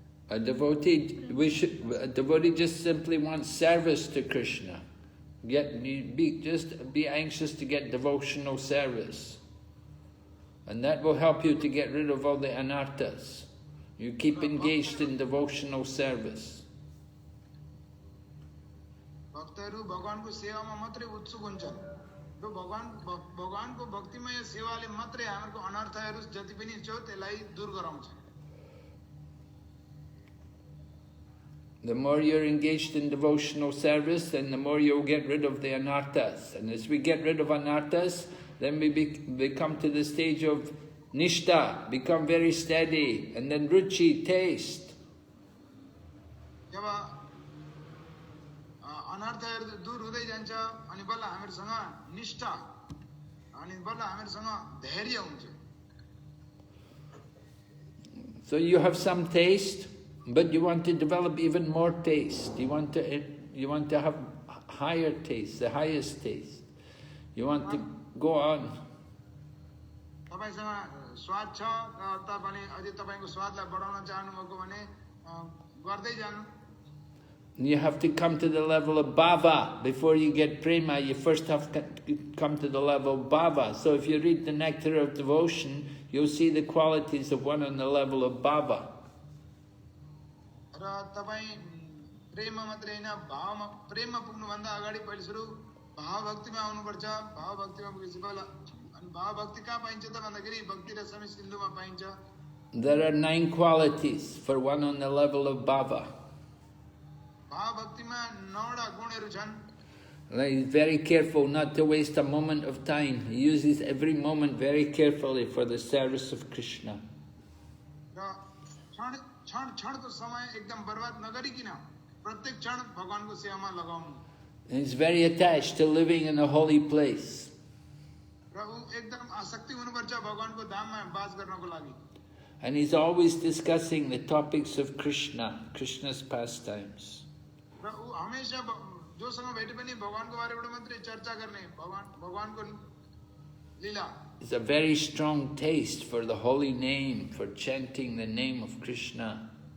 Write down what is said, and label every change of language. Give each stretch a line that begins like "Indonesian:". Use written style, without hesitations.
English: A devotee just simply wants service to Krishna. Just be anxious to get devotional service. And that will help you to get rid of all the anarthas. You keep engaged in devotional service.
Nepali: भक्तहरू भगवानको सेवामा मात्रै उत्सुक हुन्छन्. र भगवानको भक्तिमय सेवाले मात्रै हाम्रो अनर्थहरू जति पनि छ त्यसलाई दूर गराउँछ.
English: The more you're engaged in devotional service, then the more you'll get rid of the anarthas. And as we get rid of anarthas, then we come to the stage of nishta, become very steady, and then ruchi, taste.
Nepali: जब अनर्थहरू दूर हुँदै जान्छ अनि बल्ल हामीसँग निष्ठा अनि बल्ल हामीसँग धैर्य हुन्छ.
English: So you have some taste, but you want to develop even more taste. You want to have higher taste, the highest taste. You want to go on.
Nepali: तपाईसँग स्वाद छ तपाईले अझै तपाईको स्वादलाई बढाउन चाहनुभएको भने गर्दै जानु.
English: You have to come to the level of bhava. Before you get prema, you first have to come to the level of bhava. So if you read the Nectar of Devotion, you'll see the qualities of one on the level of bhava.
Nepali: र तपाई प्रेममा मात्रै हैन भावमा प्रेममा पुग्नु भन्दा अगाडि पहिले सुरु भाव भक्तिमा आउनु पर्छ. भाव भक्तिमा पुगेपछि बल्ल अनि भाव भक्ति कहाँ पाइन्छ त भन्दाखेरि भक्ति रसमी सिन्धुमा पाइन्छ.
English: There are 9 qualities for one on the level of bhava.
Nepali: भाव भक्तिमा 9 गुणहरू छन्.
English: He's very careful not to waste a moment of time. He uses every moment very carefully for the service of Krishna.
Nepali: र क्षणको समय एकदम बर्बाद नगरिकिन प्रत्येक क्षण भगवानको सेवामा लगाउनु.
English: He's very attached to living in a holy place.
Nepali: र उ एकदम आसक्ति हुनुपर्छ भगवानको धाममा वास गर्नको लागि.
English: And he's always discussing the topics of Krishna, Krishna's pastimes.
Nepali: र उ हमेशा जोसँग भेटे पनि भगवानको बारेबाट मात्रै चर्चा गर्ने भगवानको लीला.
English: It's a very strong taste for the holy name, for chanting the name of Krishna.